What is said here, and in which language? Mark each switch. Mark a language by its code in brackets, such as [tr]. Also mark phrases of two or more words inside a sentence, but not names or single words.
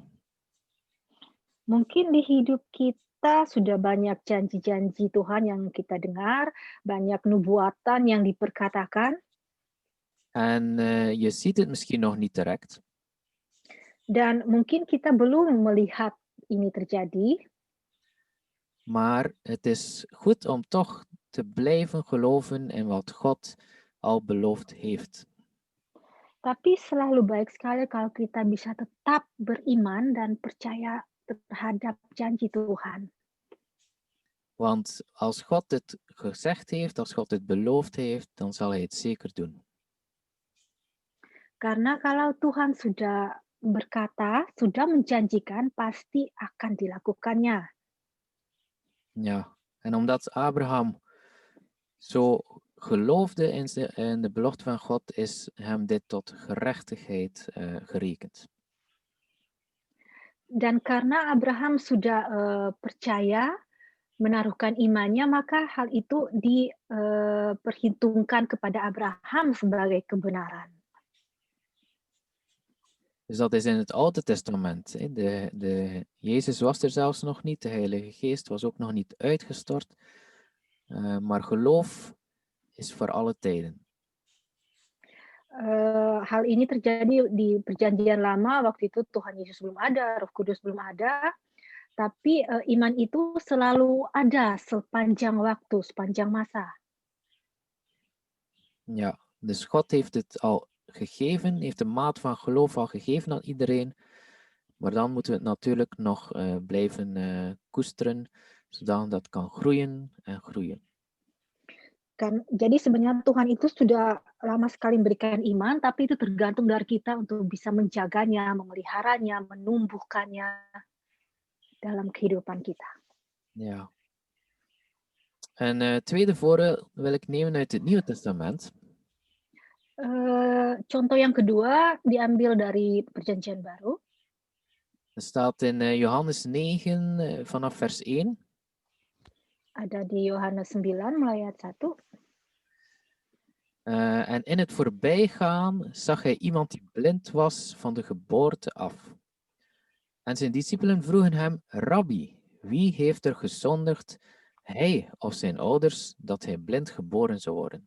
[id] Mungkin di hidup kita sudah banyak janji-janji Tuhan yang kita dengar, banyak nubuatan yang diperkatakan. [nl] En je ziet het misschien nog niet direct, [id] Dan mungkin kita belum melihat ini terjadi, [nl] maar het is goed om toch te blijven geloven in wat God al beloofd heeft. [id] tapi selalu baik sekali kalau kita bisa tetap beriman dan percaya terhadap janji Tuhan. [nl] Want als God het gezegd heeft, als God het beloofd heeft, dan zal hij het zeker doen. [id] Karena kalau Tuhan sudah berkata, sudah menjanjikan, pasti akan dilakukannya. [nl] Ja, en omdat Abraham zo geloofde in de belofte van God, is hem dit tot gerechtigheid gerekend. [id] Dan karena Abraham sudah percaya, menaruhkan imannya, maka hal itu diperhitungkan kepada Abraham sebagai kebenaran. [nl] Dus dat is in het Oude Testament. Hè. Jezus was er zelfs nog niet, de Heilige Geest was ook nog niet uitgestort. Maar geloof is voor alle tijden. [id] Hal ini terjadi di Perjanjian Lama, waktu itu Tuhan Yesus belum ada, Roh Kudus belum ada, tapi iman itu selalu ada sepanjang waktu, sepanjang masa. [nl] Ja, dus God heeft het al gegeven, heeft de maat van geloof al gegeven aan iedereen. Maar dan moeten we het natuurlijk nog blijven koesteren, zodat dat kan groeien en groeien. [id] Jadi sebenarnya Tuhan itu sudah lama sekali memberikan iman, tapi itu tergantung dari kita untuk bisa menjaganya, memeliharanya, menumbuhkannya dalam kehidupan kita. [nl] Ja. En het tweede voorbeeld wil ik nemen uit het Nieuwe Testament. [id] Contoh yang kedua diambil dari Perjanjian Baru. [nl] Het staat in Johannes 9 vanaf vers 1. [id] Ada di Yohanes 9 mulai ayat 1. [nl] En in het voorbijgaan zag hij iemand die blind was van de geboorte af. En zijn discipelen vroegen hem, Rabbi, wie heeft er gezondigd, hij of zijn ouders, dat hij blind geboren zou worden?